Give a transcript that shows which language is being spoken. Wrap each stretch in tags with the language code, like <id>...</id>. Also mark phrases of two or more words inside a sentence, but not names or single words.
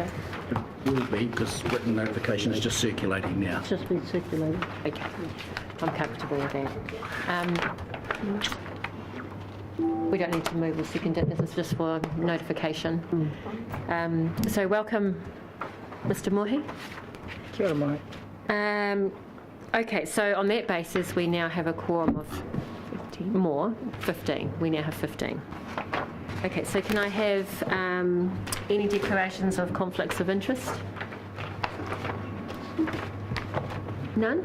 <en>Will be, because written notification is just circulating now. It's just been circulated. Okay, I'm comfortable with that. We don't need to move or second it, this is just for notification. So welcome, Mr Mohi.</en> <mi>Kia ora, mate.</mi> <en>Okay, so on that basis, we now have a quorum of 15. We now have 15. Okay, so can I have any declarations of conflicts of interest? None?</en>